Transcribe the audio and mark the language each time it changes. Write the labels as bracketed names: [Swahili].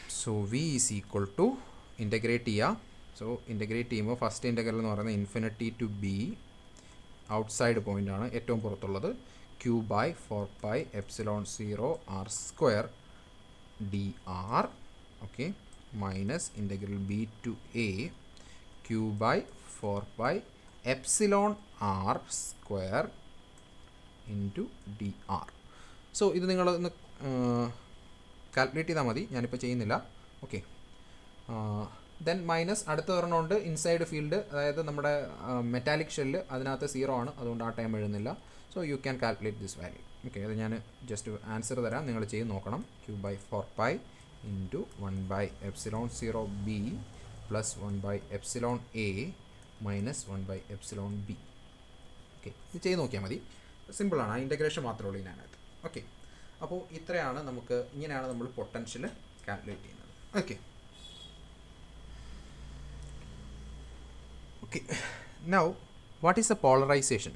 [English] so V is equal to [Malayalam] integrate ചെയ്യുക. So integrate ചെയ്യുമ്പോൾ first integral എന്ന് പറയുന്നത് ഇൻഫിനിറ്റി ടു ബി, ഔട്ട്സൈഡ് പോയിൻ്റാണ് ഏറ്റവും പുറത്തുള്ളത്, [English] q by 4 pi epsilon 0 r square dr, okay, minus integral b to a q by 4 pi epsilon r square into dr. [Malayalam] So ഇത് നിങ്ങളൊന്ന് calculate ചെയ്താൽ മതി, ഞാനിപ്പോൾ ചെയ്യുന്നില്ല. ഓക്കെ, ദെൻ മൈനസ് അടുത്ത ഒരെണ്ണമുണ്ട് ഇൻസൈഡ് ഫീൽഡ്, അതായത് നമ്മുടെ മെറ്റാലിക് ഷെല്ല്, അതിനകത്ത് 0 ആണ്, അതുകൊണ്ട് ആ ടൈം എഴുതുന്നില്ല. [English] So you can calculate this value. [Malayalam] Okay, അത് ഞാൻ ജസ്റ്റ് ആൻസർ തരാം, നിങ്ങൾ ചെയ്ത് നോക്കണം. [English] q by 4 pi into 1 by epsilon 0 b plus 1 by epsilon a minus 1 by epsilon b. [Malayalam] Okay, ഇത് ചെയ്ത് നോക്കിയാൽ മതി, സിമ്പിളാണ്, ആ ഇൻ്റഗ്രേഷൻ മാത്രമേ ഉള്ളൂ ഇതിനകത്ത്. ഓക്കെ, അപ്പോൾ ഇത്രയാണ് നമുക്ക്, ഇങ്ങനെയാണ് നമ്മൾ പൊട്ടൻഷ്യൽ കാൽക്കുലേറ്റ് ചെയ്യുന്നത്. [English] Okay okay now what is the polarization?